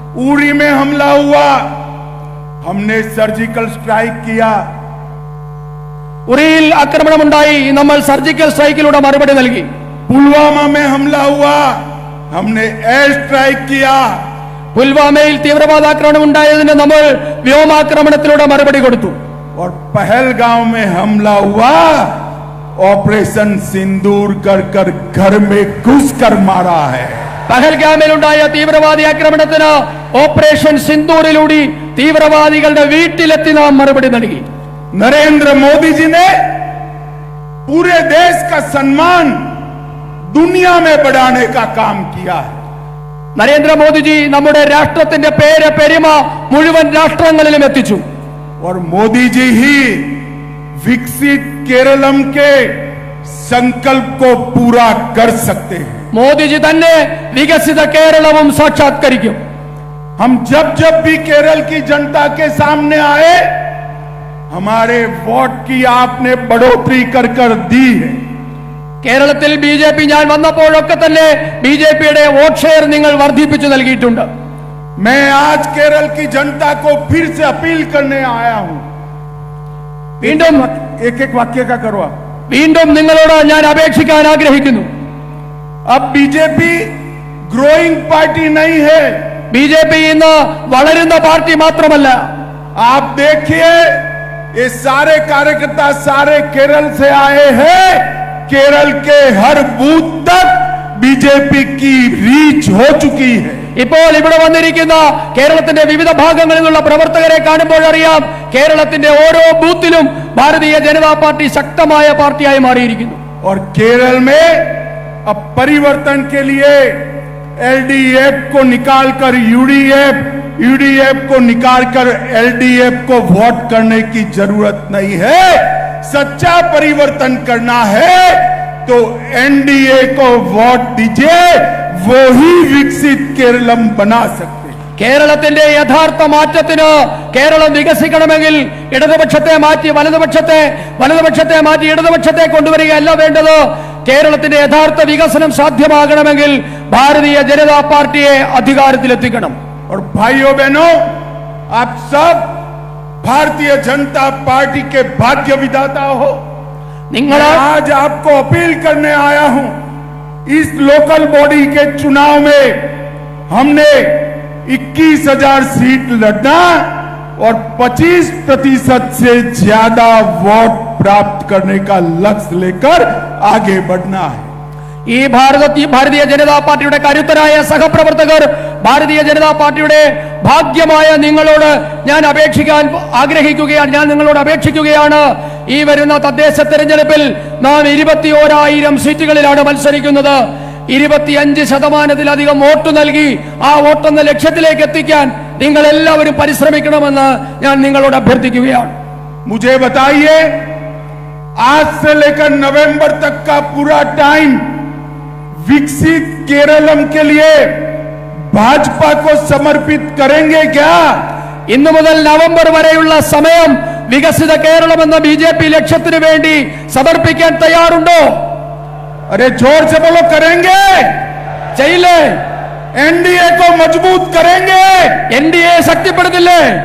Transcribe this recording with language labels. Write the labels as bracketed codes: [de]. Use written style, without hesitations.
[hi] उरी में हमला हुआ, हमने सर्जिकल स्ट्राइक किया। [ml] ഉറിയിൽ ആക്രമണമുണ്ടായി, നമ്മൾ സർജിക്കൽ സ്ട്രൈക്കിലൂടെ മറുപടി നൽകി. [hi] पुलवामा में हमला हुआ, हमने एयर स्ट्राइक किया। [ml] പുൽവാമയിൽ തീവ്രവാദാക്രമണം ഉണ്ടായതിന് നമ്മൾ വ്യോമാക്രമണത്തിലൂടെ മറുപടി കൊടുത്തു. [hi] और पहलगांव में हमला हुआ, ऑपरेशन सिंदूर कर कर घर में घुसकर मारा है। [ml] പഹൽഗാമിലുണ്ടായ തീവ്രവാദി ആക്രമണത്തിന് ഓപ്പറേഷൻ സിന്ദൂറിലൂടെ തീവ്രവാദികളുടെ വീട്ടിലെത്തി നാം മറുപടി നൽകി. [hi] नरेंद्र मोदी जी ने पूरे देश का सम्मान दुनिया में बढ़ाने का काम किया है। [ml] നരേന്ദ്രമോദിജി നമ്മുടെ രാഷ്ട്രത്തിന്റെ പേര് പെരുമ മുഴുവൻ രാഷ്ട്രങ്ങളിലും എത്തിച്ചു. [hi] और मोदी जी ही विकसित केरलम के संकल्प को पूरा कर सकते हैं। [ml] മോദിജി തന്നെ വികസിത കേരളവും സാക്ഷാത്കരിക്കും. [hi] हम जब जब भी केरल की जनता के सामने आए, हमारे वोट की आपने बढ़ोतरी कर कर दी है। [ml] കേരളത്തിൽ BJP ഞാൻ വന്നപ്പോഴൊക്കെ തന്നെ BJPയുടെ വോട്ട് ഷെയർ നിങ്ങൾ വർദ്ധിപ്പിച്ചു നൽകിയിട്ടുണ്ട്. [hi] मैं आज केरल की जनता को फिर से अपील करने आया हूं। [ml] വീണ്ടും [hi] एक एक वाक्य का करो आप। [ml] വീണ്ടും നിങ്ങളോട് ഞാൻ അപേക്ഷിക്കാൻ ആഗ്രഹിക്കുന്നു. [hi] अब बीजेपी ग्रोइंग पार्टी नहीं है। [ml] BJP ഇന്ന് വളരുന്ന പാർട്ടി മാത്രമല്ല. [hi] आप देखिए, ये सारे कार्यकर्ता सारे केरल से आए हैं। केरल के हर बूथ तक बीजेपी की रीच हो चुकी है। [ml] ഇപ്പോൾ ഇവിടെ വന്നിരിക്കുന്ന കേരളത്തിന്റെ വിവിധ ഭാഗങ്ങളിൽ നിന്നുള്ള പ്രവർത്തകരെ കാണുമ്പോൾ അറിയാം, കേരളത്തിന്റെ ഓരോ ബൂത്തിലും ഭാരതീയ ജനതാ പാർട്ടി ശക്തമായ പാർട്ടിയായി മാറിയിരിക്കുന്നു. [hi] और केरल में अब परिवर्तन के लिए एलडीएफ को निकालकर यूडीएफ को निकालकर एलडीएफ को वोट करने की जरूरत नहीं है। सच्चा परिवर्तन करना है तो एनडीए को वोट दीजिए, वो ही विकसित केरलम बना सकते। [ml] കേരളത്തിന്റെ യഥാർത്ഥ മാറ്റത്തിന് കേരളം വികസിക്കണമെങ്കിൽ ഇടതുപക്ഷത്തെ മാറ്റി വലതുപക്ഷത്തെ മാറ്റി ഇടതുപക്ഷത്തെ കൊണ്ടുവരികയല്ല വേണ്ടത്. കേരളത്തിന്റെ യഥാർത്ഥ വികസനം സാധ്യമാകണമെങ്കിൽ ഭാരതീയ ജനതാ പാർട്ടിയെ അധികാരത്തിലെത്തിക്കണം. [hi] और भाइयों बहनों, आप सब भारतीय जनता पार्टी के भाग्य विधाता हो। [ml] നിങ്ങൾ [hi] मैं आज आपको अपील करने आया हूं, इस लोकल बॉडी के चुनाव में हमने 21,000 सीट लड़ना और 25% से ज्यादा वोट प्राप्त करने का लक्ष्य लेकर आगे बढ़ना है। [ml] ഈ ഭാരതീയ ജനതാ പാർട്ടിയുടെ കരുത്തരായ സഹപ്രവർത്തകർ, ഭാരതീയ ജനതാ പാർട്ടിയുടെ ഭാഗ്യമായ നിങ്ങളോട് ഞാൻ നിങ്ങളോട് അപേക്ഷിക്കുകയാണ്. ഈ വരുന്ന തദ്ദേശ തെരഞ്ഞെടുപ്പിൽ നാം 21,000 സീറ്റുകളിലാണ് മത്സരിക്കുന്നത്. 25% വോട്ട് നൽകി ആ വോട്ടെന്ന ലക്ഷ്യത്തിലേക്ക് എത്തിക്കാൻ നിങ്ങൾ എല്ലാവരും പരിശ്രമിക്കണമെന്ന് ഞാൻ നിങ്ങളോട് അഭ്യർത്ഥിക്കുകയാണ്. [hi] मुझे बताइए, आज से लेकर नवंबर तक का पूरा टाइम विकसित केरलम के लिए भाजपा को समर्पित करेंगे क्या? [ml] ഇന്നു മുതൽ നവംബർ വരെയുള്ള സമയം വികസിത കേരളം എന്ന ബിജെപി ലക്ഷ്യത്തിന് വേണ്ടി സമർപ്പിക്കാൻ തയ്യാറുണ്ടോ? [hi] अरे जोर से बोलो, करेंगे। [ml] ചെയ്യില്ലേ? [hi] एनडीए को मजबूत करेंगे। [ml] एनडीए ശക്തിപ്പെടുത്തില്ലേ?